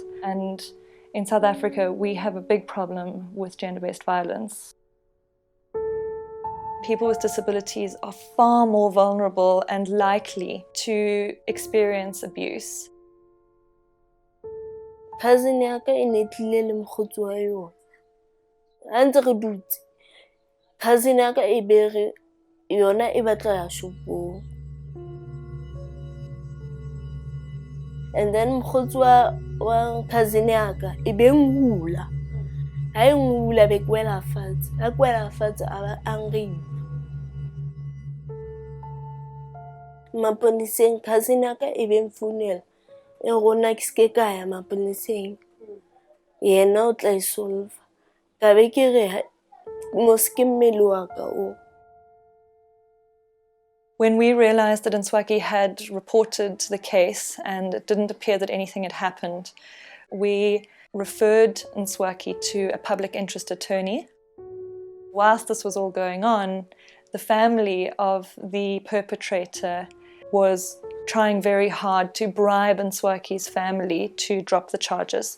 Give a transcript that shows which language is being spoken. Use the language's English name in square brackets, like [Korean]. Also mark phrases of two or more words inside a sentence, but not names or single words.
[English] And in South Africa, we have a big problem with gender-based violence. People with disabilities are far more vulnerable and likely to experience abuse. [Southern Sotho] Cousin ya ka e ne tlile le mokgotsi wa yona. Ha ntse re dutse, cousin ya ka e bere yona e batla ya shopong. And then mokgotsi wa cousin ya ka e be ngula. Ha e ngula be kwela fatshe. Ha kwela fatshe a ba angry. Maponeseng cousin ya ka e be mfounela. E rona ke ske ka ya maponeseng. Yena o tla solve. Ka be ke re mos ke mmele wa ka o. [English] When we realized that Nswaki had reported the case and it didn't appear that anything had happened, we referred Nswaki to a public interest attorney. Whilst this was all going on, the family of the perpetrator was trying very hard to bribe Nswaki's family to drop the charges.